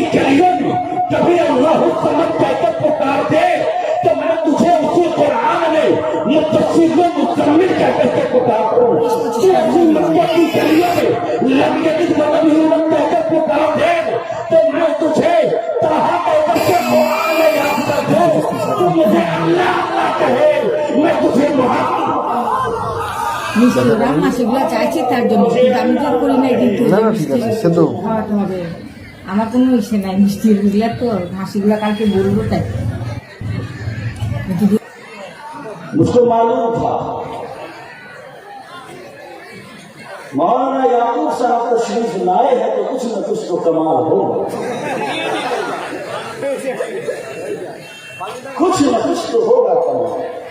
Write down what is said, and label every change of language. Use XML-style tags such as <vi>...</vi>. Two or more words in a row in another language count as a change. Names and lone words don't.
<ur>گلیوں میں کبھی</ur> <ar>اللہ الصمد</ar> <ur>کہہ کر پکار دے تو میں تجھے اسی قرآن میں متصل و مکمل کہہ کر کے پکار دوں، تو اسی مکے کی گلیوں میں</ur> <ar>لم یلد ولم یولد</ar> <ur>کہہ کر پکار دے تو میں تجھے طہا کہہ کر کے قرآن میں یاد کر دوں، تو مجھے اللہ اللہ کہے، میں تجھے محمد</ur> <bn>মিষ্টিরা মাসিগুলা চাইছি তার জন্য, কিন্তু আমি জোর করি নাই, কিন্তু খাওয়াতে হবে, আমার কোনো ইচ্ছে নাই মিষ্টির বুঝলা, তো মাসিগুলা কালকে বলবো তাই।</bn> <ur>مجھ کو معلوم تھا مولانا یعقوب صاحب تشریف لائے ہیں تو کچھ نہ کچھ تو کمال ہوگا، کچھ نہ کچھ تو ہوگا کمال۔</ur>